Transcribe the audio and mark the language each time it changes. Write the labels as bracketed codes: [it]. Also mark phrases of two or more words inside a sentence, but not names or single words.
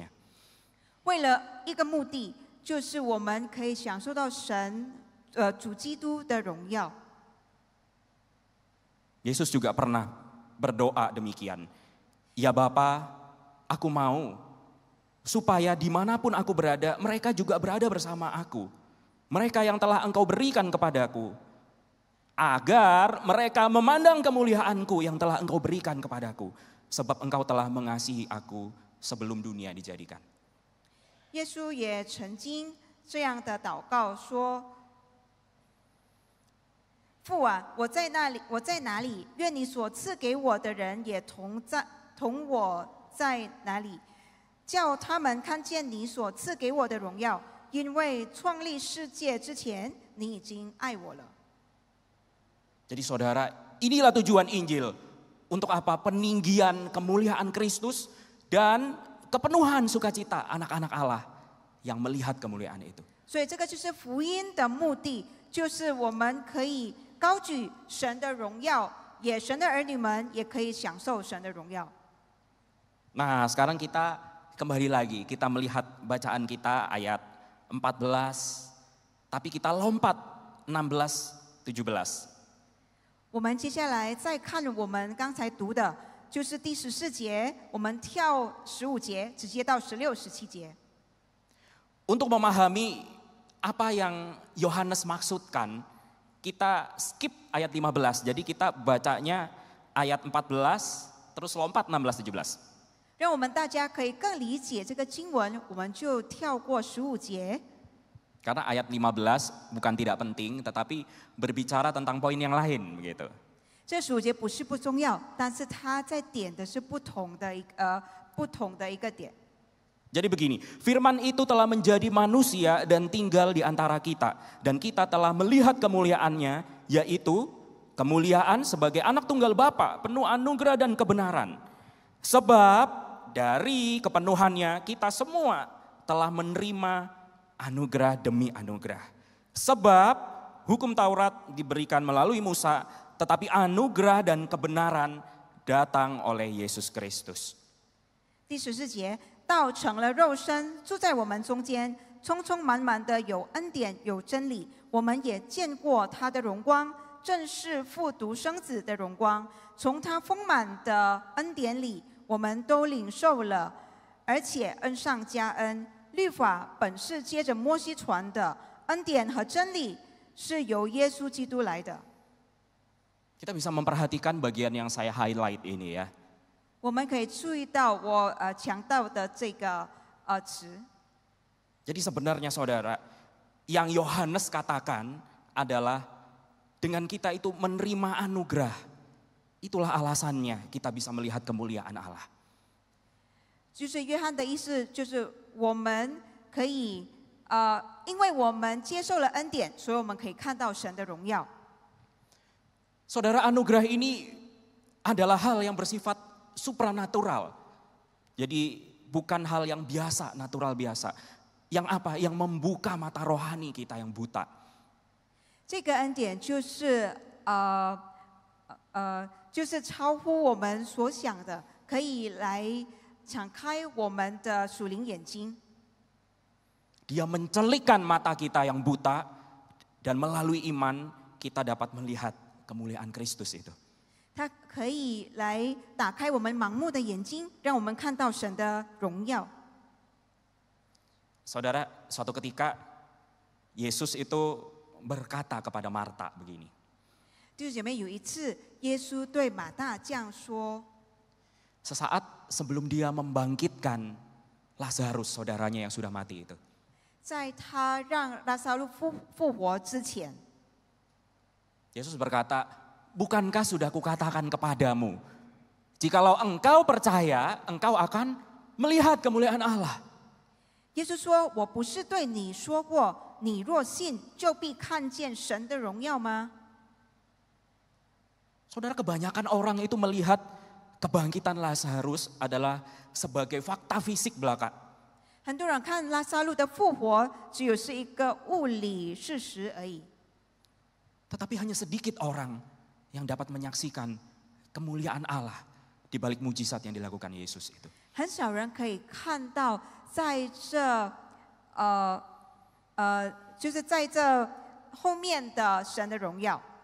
[zh] 为了一个目的，就是我们可以享受到神主基督的荣耀。 [id] Yesus juga pernah berdoa demikian. Ya Bapa, aku mau supaya dimanapun aku berada, mereka juga berada bersama aku. Mereka yang telah Engkau berikan kepadaku, agar mereka memandang kemuliaanku yang telah Engkau berikan kepadaku, sebab Engkau telah mengasihi aku sebelum dunia dijadikan. [zh] 耶稣也曾经这样的祷告说：“父啊，我在哪里？愿你所赐给我的人也同我在哪里，叫他们看见你所赐给我的荣耀。因为创立世界之前，你已经爱我了。” [id] Jadi saudara, inilah tujuan Injil. Untuk apa? Peninggian kemuliaan Kristus dan kepenuhan sukacita anak-anak Allah yang melihat kemuliaan itu. [zh] 所以这个就是福音的目的，就是我们可以高举神的荣耀，神的儿女们也可以享受神的荣耀。 [id] Nah, sekarang kita kembali lagi, kita melihat bacaan kita ayat 14, tapi kita lompat 16, 17. [zh] 我们接下来再看我们刚才读的，就是第14节，我们跳15节，直接到16、17节。 [id] Untuk memahami apa yang Yohanes maksudkan, kita skip ayat 15. Jadi kita bacanya ayat 14, terus lompat 16, 17. [zh] 让我们大家可以更理解这个经文，我们就跳过15节。 [id] Karena ayat 15 bukan tidak penting, tetapi berbicara tentang poin yang lain, begitu. [zh] 这15节不是不重要，但是它在点的是不同的一个点。 [id] Jadi begini, firman itu telah menjadi manusia dan tinggal di antara kita. Dan kita telah melihat kemuliaannya, yaitu kemuliaan sebagai anak tunggal Bapa, penuh anugerah dan kebenaran. Sebab dari kepenuhannya kita semua telah menerima anugerah demi anugerah. Sebab hukum Taurat diberikan melalui Musa, tetapi anugerah dan kebenaran datang oleh Yesus Kristus. [zh] 第14节，道成了肉身，住在我们中间，充充满满的有恩典有真理。我们也见过他的荣光，正是父独生子的荣光。从他丰满的恩典里，我们都领受了而且恩上加恩。律法本是接着摩西传的，恩典和真理是由耶稣基督来的。 [id] Kita bisa memperhatikan bagian yang saya highlight ini ya. [zh] 我们可以注意到我强调的这个词。 [id] Jadi sebenarnya saudara, yang Yohanes katakan adalah dengan kita itu menerima anugerah. Itulah alasannya kita bisa melihat kemuliaan Allah. [zh] 就是约翰的意思，就是我们可以因为我们接受了恩典，所以我们可以看到神的荣耀。 [id] Saudara, anugerah ini adalah hal yang bersifat supranatural. Jadi bukan hal yang biasa, natural biasa. Yang apa? Yang membuka mata rohani kita yang buta. [zh] 这个恩典就是就是超乎我们所想的，可以来敞开我们的属灵眼睛。 [id] Dia mencelikkan mata kita yang buta dan melalui iman kita dapat melihat kemuliaan Kristus itu. [zh] 它可以来打开我们盲目的眼睛，让我们看到神的荣耀。 [id] Saudara, suatu ketika Yesus itu berkata kepada Marta begini. [zh] 弟兄姐妹，有一次耶稣对马大这样说： [id] Sesaat sebelum dia membangkitkan Lazarus, saudaranya yang sudah mati itu. [zh] 在他让拉撒路复活之前， [id] Yesus berkata, bukankah sudah kukatakan kepadamu, jikalau engkau percaya, engkau akan melihat kemuliaan Allah. [zh] 耶稣说：“我不是对你说过，你若信，就必看见神的荣耀吗？” [id] Saudara, kebanyakan orang itu melihat kebangkitan Lazarus adalah sebagai fakta fisik belaka. [zh] 很多人看拉撒路的复活，只有是一个物理事实而已。 [id] Tetapi hanya sedikit orang yang dapat menyaksikan kemuliaan Allah di balik mujizat yang dilakukan Yesus itu. [zh] 很少人可以看到，在这就是在这后面的神的荣耀。